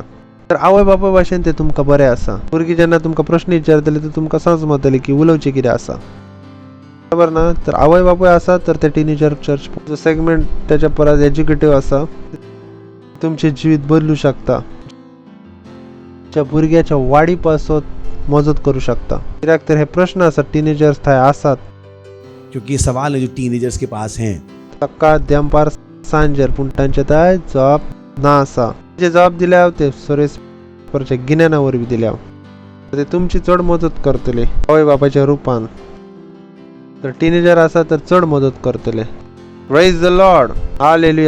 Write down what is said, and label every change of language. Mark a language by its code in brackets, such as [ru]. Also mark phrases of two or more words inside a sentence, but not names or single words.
[kok] तर आवय बापूय भाशेन ते तुमकां बरें आसा. भुरगीं जेन्ना तुमकां प्रश्न विचारतले तर तुमकां समजतले की उलोवचें कितें आसा, बरोबर ना. तर आवय बापूय आसा तर ते [en] teenager church segment [kok] त्याच्या परस एज्युकेटिव्ह आसा. तुमचे जिवीत बदलू शकता, त्या भुरग्याच्या वाडी पासत मदत करू शकता. कित्याक तर हे प्रश्न आसात टिनेजर्स थंय आसात, [hi] क्योंकि ये सवाल है जो टीनेजर्स के पास हैं. [kok] सकाळ दनपार सांजेर, पूण तांचे थंय जवाब ना आसा. जे जवाब दिल्या ते सुरेश गिन्याना वरवीं दिल्या, ते तुमची चड मदत करतले आवय बापाच्या रुपान. तर टिनेजर आसा तर चड मदत करतले. [en] Praise the Lord. Hallelujah.